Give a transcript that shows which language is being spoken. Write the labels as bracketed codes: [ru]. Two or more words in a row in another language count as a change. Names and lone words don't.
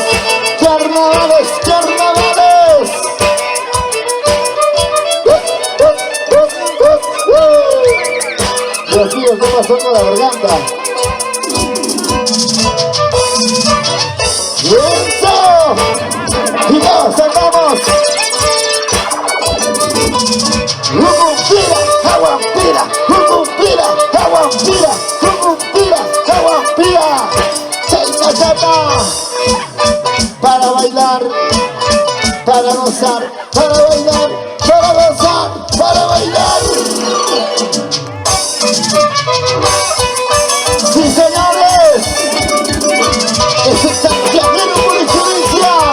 [es] Carnavales, carnavales. Dios mío, ¿qué pasó con la garganta? ¡Y eso! ¡Y todos andamos! ¡Hucumpira, aguampira! ¡Hucumpira, aguampira! ¡Hucumpira, aguampira! ¡Chaita, chata! Para bailar, para gozar, para bailar, para gozar, para bailar. ¡Sí, señores! ¡Es el santiaguero por excelencia!